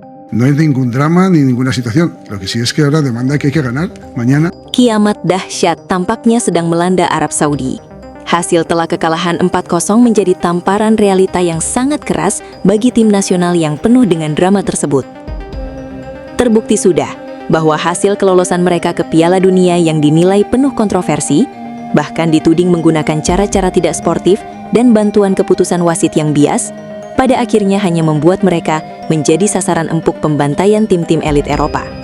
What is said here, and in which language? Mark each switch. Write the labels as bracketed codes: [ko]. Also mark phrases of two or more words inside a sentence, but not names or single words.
[es] No hay ningún drama ni ninguna situación. Lo que sí es que ahora demanda que hay que ganar mañana. [id] Kiamat dahsyat tampaknya sedang melanda Arab Saudi. Hasil telak kekalahan 4-0 menjadi tamparan realita yang sangat keras bagi tim nasional yang penuh dengan drama tersebut. Terbukti sudah bahwa hasil kelolosan mereka ke Piala Dunia yang dinilai penuh kontroversi, bahkan dituding menggunakan cara-cara tidak sportif dan bantuan keputusan wasit yang bias, pada akhirnya hanya membuat mereka menjadi sasaran empuk pembantaian tim-tim elit Eropa.